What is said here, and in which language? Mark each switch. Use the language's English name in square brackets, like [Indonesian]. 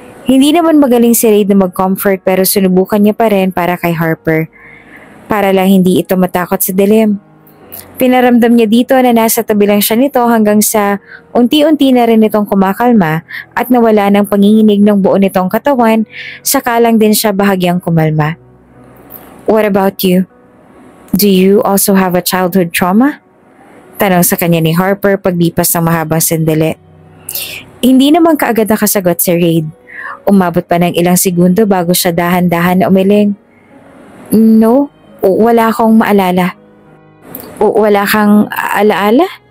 [Filipino] Hindi naman magaling si Raid na mag-comfort pero sinubukan niya pa rin para kay Harper. Para lang hindi ito matakot sa dilim. Pinaramdam niya dito na nasa tabi lang siya nito hanggang sa unti-unti na rin itong kumakalma at nawala ng panginginig ng buo nitong katawan, saka lang din siya bahagyang kumalma. [English] What about you? Do you also have a childhood trauma? [Filipino] Tanong sa kanya ni Harper paglipas ng mahabang sandali. Hindi naman kaagad nakasagot si Raid. Umabot pa ng ilang segundo bago siya dahan-dahan na umiling. No, wala akong maalala. Wala kang alaala?